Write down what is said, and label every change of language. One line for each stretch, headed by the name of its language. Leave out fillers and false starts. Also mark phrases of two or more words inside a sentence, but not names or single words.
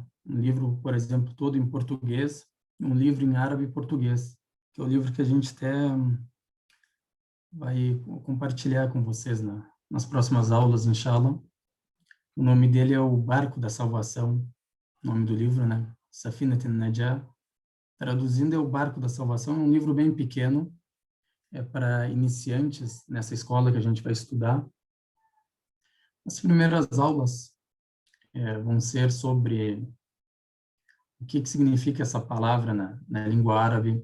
Portuguese: Um livro, por exemplo, todo em português, e um livro em árabe e português, que é o livro que a gente até vai compartilhar com vocês nas próximas aulas, inshallah. O nome dele é O Barco da Salvação, o nome do livro, né? Safinat al-Najah. Traduzindo, é O Barco da Salvação. É um livro bem pequeno, é para iniciantes nessa escola que a gente vai estudar. As primeiras aulas vão ser sobre o que significa essa palavra na língua árabe.